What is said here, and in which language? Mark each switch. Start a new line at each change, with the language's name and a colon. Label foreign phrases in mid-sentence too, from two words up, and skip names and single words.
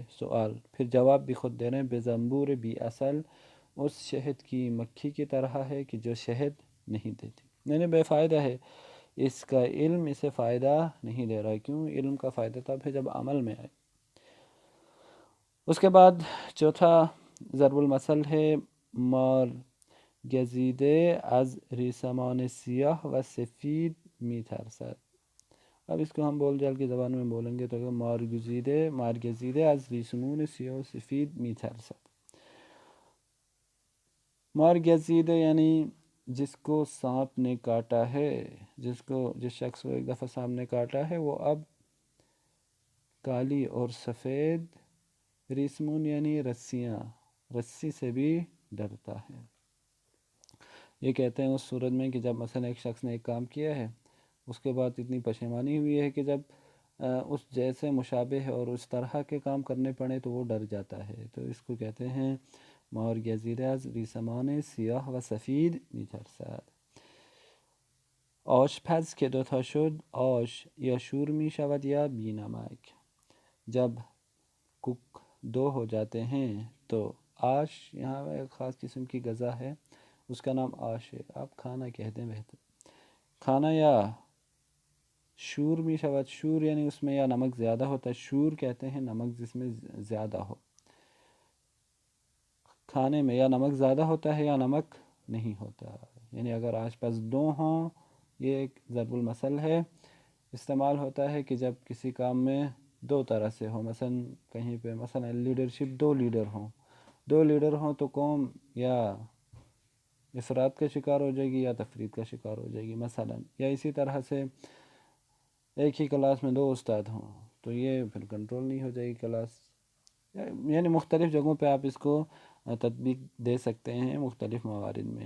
Urdu: سوال، پھر جواب بھی خود دے رہے ہیں،
Persian: بے زنبور بی اصل،
Urdu: اس شہد کی مکھی کی طرح ہے کہ جو شہد نہیں دیتی، یعنی بے فائدہ ہے۔ اس کا علم اسے فائدہ نہیں دے رہا ہے۔ کیوں؟ علم کا فائدہ تب ہے جب عمل میں آئے۔ اس کے بعد چوتھا ضرب المثل ہے
Persian: مار گزیده از ریسمان سیاه و سفید میترسد۔
Urdu: اب اس کو ہم بول جال کی زبان میں بولیں گے تو کہ
Persian: مار گزیده از ریسمان سیاه و سفید میترسد۔ مار گزیده
Urdu: یعنی جس کو سانپ نے کاٹا ہے، جس شخص کو ایک دفعہ سانپ نے کاٹا ہے، وہ اب کالی اور سفید ریسمون یعنی رسی سے بھی ڈرتا ہے۔ یہ کہتے ہیں اس صورت میں کہ جب مثلا ایک شخص نے ایک کام کیا ہے، اس کے بعد اتنی پشیمانی ہوئی ہے کہ جب اس جیسے مشابہ اور اس طرح کے کام کرنے پڑے تو وہ ڈر جاتا ہے۔ تو اس کو کہتے ہیں
Persian: مار گزیده از ریسمان سیاه و سفید میترسد۔ آشپز که دوتا شد آش یا شور می شود یا بی نمک۔
Urdu: جب کوک دو ہو جاتے ہیں تو آش، یہاں ایک خاص قسم کی غذا ہے، اس کا نام آش ہے، آپ کھانا کہتے ہیں بہتر، کھانا،
Persian: یا شور می شود،
Urdu: شور یعنی اس میں یا نمک زیادہ ہوتا ہے، شور کہتے ہیں نمک جس میں زیادہ ہو، کھانے میں یا نمک زیادہ ہوتا ہے یا نمک نہیں ہوتا، یعنی اگر آس پاس دو ہوں، یہ ایک ضرب المثل ہے، استعمال ہوتا ہے کہ جب کسی کام میں دو طرح سے ہو، مثلا کہیں پہ مثلا لیڈرشپ، دو لیڈر ہوں تو قوم یا افراد کا شکار ہو جائے گی یا تفرید کا شکار ہو جائے گی مثلا، یا اسی طرح سے ایک ہی کلاس میں دو استاد ہوں تو یہ پھر کنٹرول نہیں ہو جائے گی کلاس، یعنی مختلف جگہوں پہ آپ اس کو تطبیق دے سکتے ہیں مختلف موارد میں۔